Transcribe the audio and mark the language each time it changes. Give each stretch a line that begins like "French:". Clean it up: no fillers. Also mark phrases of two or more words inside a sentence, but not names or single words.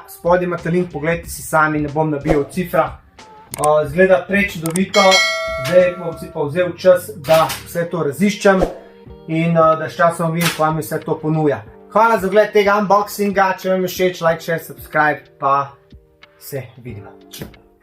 Slovenian: Spodaj imate link, pogledajte si sami, ne bom nabijal cifra. Zgleda prečudovito, zdaj bom si pa vzel čas, da vse to raziščem in da s časom vidim, ko vam vse to ponuja. Hvala za gled tega unboxinga, če vam je všeč,
English: like, share, subscribe,
Slovenian: pa se vidimo.